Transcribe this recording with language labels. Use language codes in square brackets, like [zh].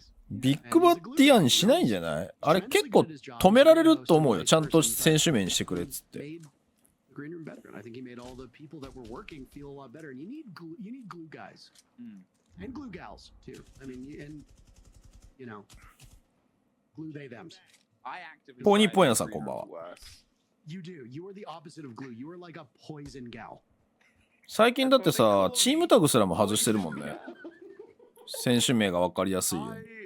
[ja] ビッグバッティアンしないんじゃない？あれ結構止められると思うよ。ちゃんと選手名にしてくれっつって。 [en] green room better, and I think he made all the people that were working feel a lot better. And you need glue guys and glue gals too. I mean, and you know, glue they them's. I actively. [ja] ポニーポニャさんこんばんは。 [en] You do. You are the opposite of glue. You are like a poison gal. [ja] 最近だってさ、チームタグすらも外してるもんね。選手名が分かりやすいように。